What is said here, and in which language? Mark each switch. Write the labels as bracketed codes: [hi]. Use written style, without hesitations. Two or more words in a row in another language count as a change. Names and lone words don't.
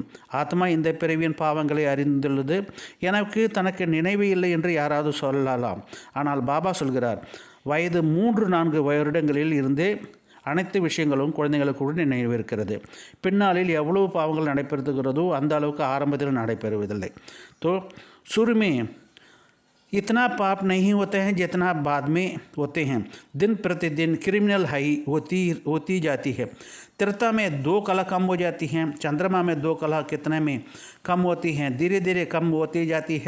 [ta] ஆத்மா இந்த பிறவியின் பாவங்களை அறிந்துள்ளது. எனக்கு தனக்கு நினைவு இல்லை என்று யாராவது சொல்லலாம். ஆனால் பாபா சொல்கிறார், வயது 3-4 வருடங்களில் இருந்தே அனைத்து விஷயங்களும் குழந்தைகளுக்கு கூட நினைவு இருக்கிறது. பின்னாளில் எவ்வளவு பாவங்கள் நடைபெறுகிறதோ அந்த அளவுக்கு ஆரம்பத்தில் நடைபெறுவதில்லை. [hi] तो शुरू में इतना पाप नहीं होते हैं जितना बाद में होते हैं। दिन प्रतिदिन क्रिमिनल हाई होती जाती है। तीर्था में 2 कला कम हो जाती हैं। चंद्रमा में 2 कला कितने में कम होती हैं, धीरे धीरे कम होती जाती है।